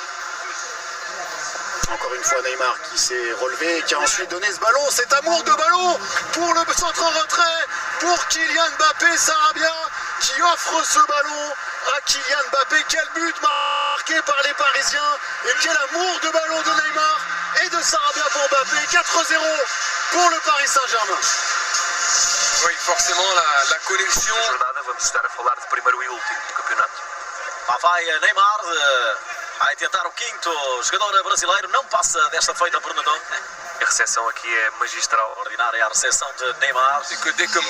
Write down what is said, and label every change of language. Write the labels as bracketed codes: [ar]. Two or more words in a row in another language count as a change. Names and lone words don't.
[fr] Encore une fois Neymar qui s'est relevé et qui a ensuite donné ce ballon, cet amour de ballon pour le centre en retrait, pour Kylian Mbappé, Sarabia qui offre ce ballon à Kylian Mbappé. Quel but marqué par les Parisiens et quel amour de ballon de Neymar et de Sarabia pour Mbappé. 4-0 pour le Paris Saint-Germain. Oui, forcément la connexion. [pt] Vamos estar a falar de primeiro e último do campeonato. Lá vai Neymar, vai tentar o quinto jogador brasileiro, não passa desta feita por Nadal. A recepção aqui é magistral, ordinária a recepção de Neymar. [fr] C'est que dès que